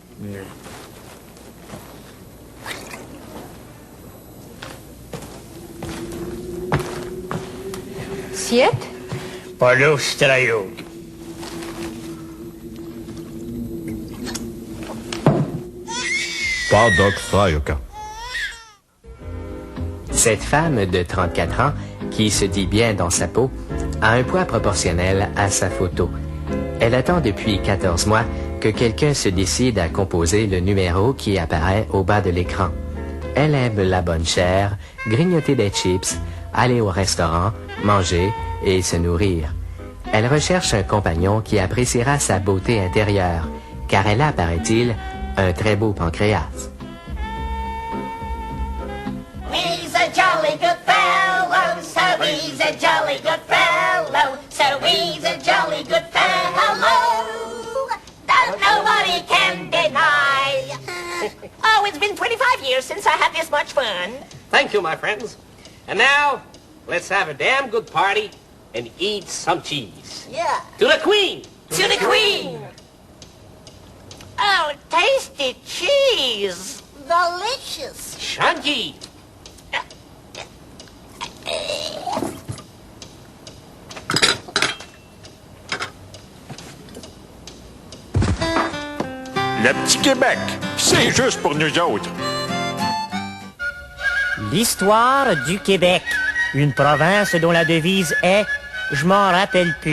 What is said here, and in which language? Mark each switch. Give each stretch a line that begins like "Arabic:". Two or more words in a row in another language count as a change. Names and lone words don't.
French: Siet? Polok Strojuk. Padok Strajoka. Cette femme de 34 ans, qui se dit bien dans sa peau, a un poids proportionnel à sa photo. Elle attend depuis 14 mois que quelqu'un se décide à composer le numéro qui apparaît au bas de l'écran. Elle aime la bonne chair, grignoter des chips, aller au restaurant, manger et se nourrir. Elle recherche un compagnon qui appréciera sa beauté intérieure, car elle a, paraît-il, un très beau pancréas.
English: He's a jolly good fellow, so he's a jolly good fellow, so he's a jolly good fellow. That nobody can deny. Oh, it's been 25 years since I had this much fun. Thank you, my friends. And now, let's have a damn good party and eat some cheese. Yeah. To the Queen! To the Queen. Oh, tasty cheese. Delicious. Shanji!
French: Le petit Québec, c'est juste pour nous autres. L'histoire du Québec, une province dont la devise est « Je m'en rappelle plus ».